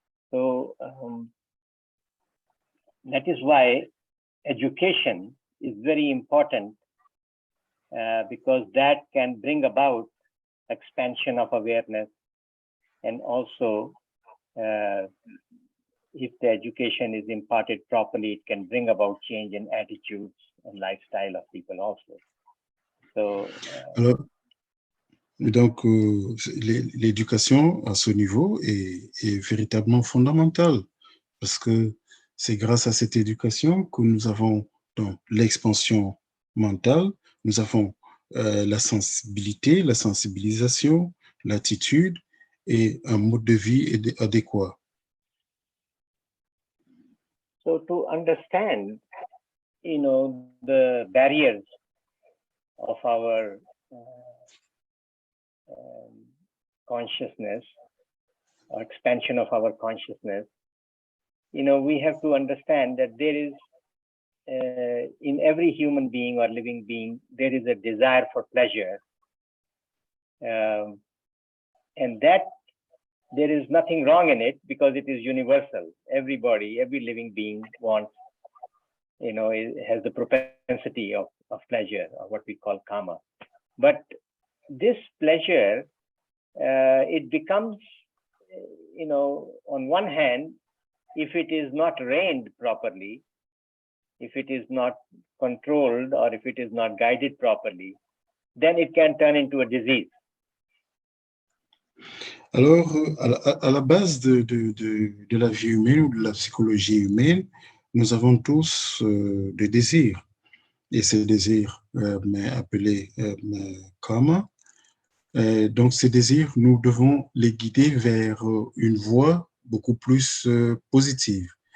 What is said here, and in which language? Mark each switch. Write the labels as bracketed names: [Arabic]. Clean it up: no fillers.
[English] So that is why education is very important because that can bring about expansion of awareness, and also if the education is imparted properly, it can bring about change in attitudes and lifestyle of people also. So, [French] alors, donc, l'éducation à ce niveau est véritablement fondamentale parce que c'est grâce à cette éducation que nous avons donc l'expansion mentale, nous avons la sensibilité, la sensibilisation, l'attitude et un mode de vie adéquat. [English] So to understand, the barriers of our consciousness or expansion of our consciousness, we have to understand that there is, in every human being or living being, there is a desire for pleasure. And that there is nothing wrong in it because it is universal. Everybody, every living being wants, it has the propensity of pleasure, or what we call kama. But this pleasure, it becomes, on one hand, if it is not reined properly, if it is not controlled, or if it is not guided properly, then it can turn into a disease. [French] Alors, à la base de la vie humaine ou de la psychologie humaine, nous avons tous des désirs. Et ces désirs appelés karma. Donc, ces désirs, nous devons les guider vers une voie beaucoup plus positive.